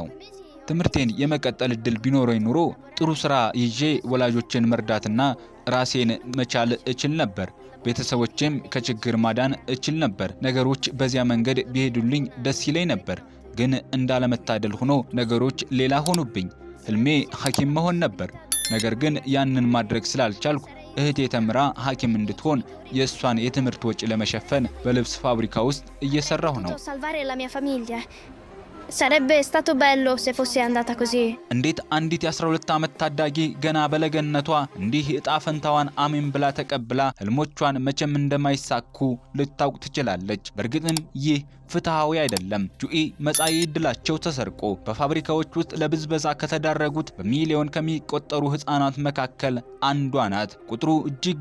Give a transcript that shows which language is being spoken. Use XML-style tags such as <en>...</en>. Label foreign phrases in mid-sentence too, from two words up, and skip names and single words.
<am>ትምህርቴን የመቀጠል እድል ቢኖረኝ ኑሮ ጥሩ ስራ ይዤ ወላጆችን መርዳትና ራሴን መቻል እችል ነበር። ቤተሰቦቼም ከችግር ማዳን እችል ነበር። ነገሮች በዚያ መንገድ ቢሄዱልኝ ደስ ይለኝ ነበር። ግን እንዳለመታደል ሆኖ ነገሮች ሌላ ሆኑብኝ። ህልሜ ሐኪም መሆን ነበር። ነገር ግን ያንን ማድረግ ስላልቻልኩ እህቴ ተምራ ሐኪም እንድትሆን የእሷን የትምህርት ወጪ ለመሸፈን በልብስ ፋብሪካ ውስጥ እየሰራሁ ነው።</am> <it>Salvare la mia famiglia. Sarebbe stato bello se fosse andata così.</it> <am>እንዴት አንዲት የ12 ዓመት ታዳጊ ገና በለገነቷ እንዲህ እጣ ፈንታዋን አሜን ብላ ተቀብላ ህልሞቿን መቼም እንደማይሳኩ ልታውቅ ትችላለች። በእርግጥም ይህ ፍትሃዊ አይደለም። ጁኢ መጻኢ ዕድላቸው ተሰርቆ በፋብሪካዎች ውስጥ ለብዝበዛ ከተዳረጉት በሚሊዮን ከሚቆጠሩ ህፃናት መካከል አንዷ ናት። ቁጥሩ እጅግ</am>